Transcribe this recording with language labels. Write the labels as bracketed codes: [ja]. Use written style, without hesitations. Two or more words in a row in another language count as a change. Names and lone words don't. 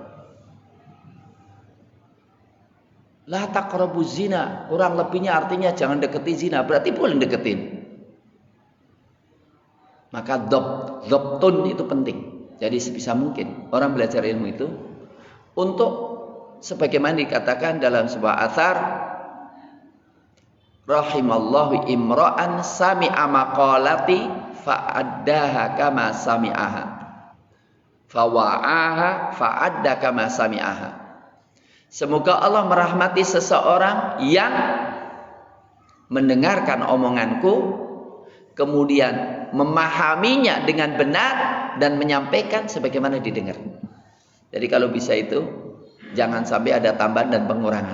[ar] لا تقربوا الزنا, [id] kurang lebihnya artinya jangan deketi zina, berarti boleh deketin. Maka dhabtun itu penting. Jadi sebisa mungkin orang belajar ilmu itu untuk sebagaimana dikatakan dalam sebuah atsar, [ar] رحم الله امرأ سمع مقالتي فأداها كما سمعها فوعاها فأدى كما سمعها. [id] Semoga Allah merahmati seseorang yang mendengarkan omonganku, kemudian memahaminya dengan benar dan menyampaikan sebagaimana didengar. Jadi kalau bisa itu jangan sampai ada tambahan dan pengurangan.